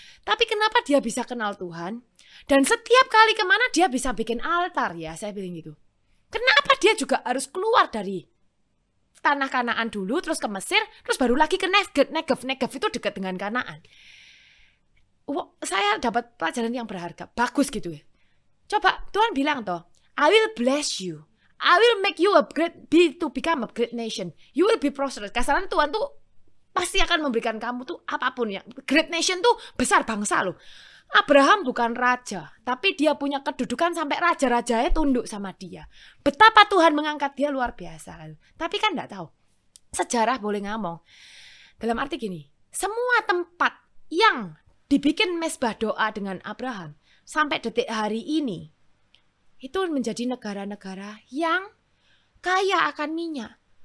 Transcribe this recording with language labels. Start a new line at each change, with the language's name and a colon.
Indonesian: Tapi kenapa dia bisa kenal Tuhan? Dan setiap kali kemana dia bisa bikin altar ya, saya bilang gitu. Kenapa dia juga harus keluar dari tanah Kanaan dulu, terus ke Mesir, terus baru lagi ke Negev itu dekat dengan Kanaan. Saya dapat pelajaran yang berharga, bagus gitu ya. Coba Tuhan bilang toh,
English: I will bless you, I will make you to become a great nation, you will be prosperous.
Indonesian: Kasaran Tuhan tuh pasti akan memberikan kamu tuh apapun ya. Great nation tuh besar bangsa loh. Abraham bukan raja, tapi dia punya kedudukan sampai raja-rajanya tunduk sama dia. Betapa Tuhan mengangkat dia luar biasa. Tapi kan enggak tahu. Sejarah boleh ngomong. Dalam arti gini, semua tempat yang dibikin mesbah doa dengan Abraham sampai detik hari ini itu menjadi negara-negara yang kaya akan minyak.